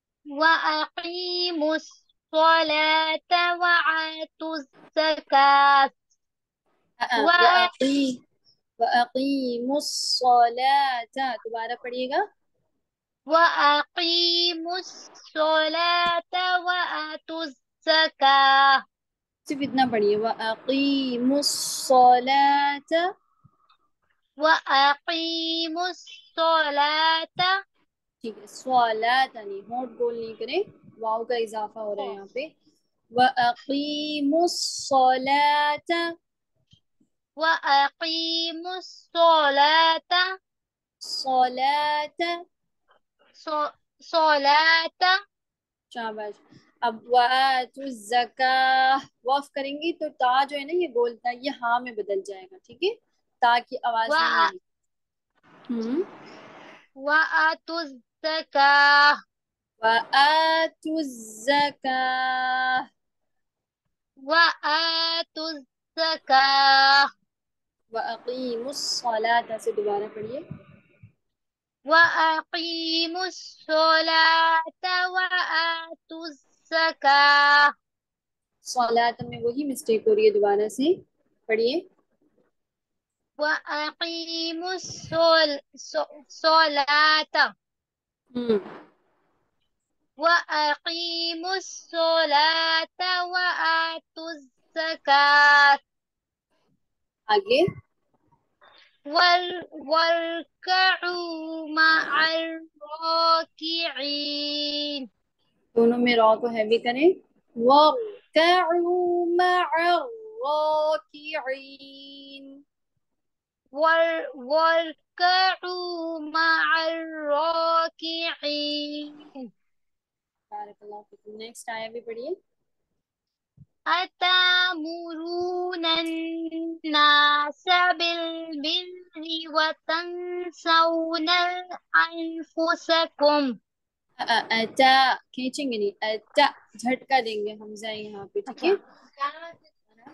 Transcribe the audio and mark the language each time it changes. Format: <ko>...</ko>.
<ar>وأقيموا الصلاة وآتوا الزكاة وَأَقِيمُوا الصَّلَاةَ,</ar> <ur>دوبارہ پڑھیے گا.</ur> <ar>وأقيموا الصلاة وآتوا الزكاة</ar> <ur>صرف اتنا پڑھیے.</ur> <ar>وَأَقِيمُوا الصَّلَاةَ, وأقيموا الصلاة.</ar> <ur>ٹھیک ہے. صلاۃ نہیں, ہونٹ گول نہیں کریں, واو کا اضافہ ہو رہا ہے یہاں پہ.</ur> <ar>وَأَقِيمُوا الصَّلَاةَ, وأقيموا الصلاة صلاة, صلاة.</ar> <ur>شاباش. اب</ur> <ar>وَآتُوا الزَّكَاةَ,</ar> <ur>وقف کریں گی تو تا جو ہے نا یہ بولتا ہے, یہ ہاں میں بدل جائے گا, ٹھیک ہے. تا کی آواز نہیں آئے گی.</ur> <ar>وآتوا الزكاة وَآتُوا الزَّكَاةَ, وآتوا الزكاة وَأَقِيمُوا الصَّلَاةَ</ar> <ur>سے دوبارہ پڑھیے.</ur> <ar>وأقيموا الصلاة وآتوا الزكاة</ar> <ur>صلاۃ میں وہی مسٹیک ہو رہی ہے, دوبارہ سے پڑھیے.</ur> <ar>وأقيموا الصلاة وأقيموا الصلاة وآتوا الزكاة</ar> <ur>آگے</ur> <ar>واركعوا مع الراكعين</ar> <ur>دونوں میں را کو ہیوی کریں.</ur> <ar>وَارْكَعُوا مَعَ الرَّاكِعِينَ. واركعوا مع الراكعين</ar> <ur>بارک اللہ فیکم. نیکسٹ آیا بھی پڑھیے.</ur> <ar>أتأمرون الناس بالبر وتنسون أنفسكم</ar> <ur>اتا کھینچیں گے نہیں, اتا جھٹکا دیں گے حمزہ یہاں پہ, ٹھیک ہے.</ur>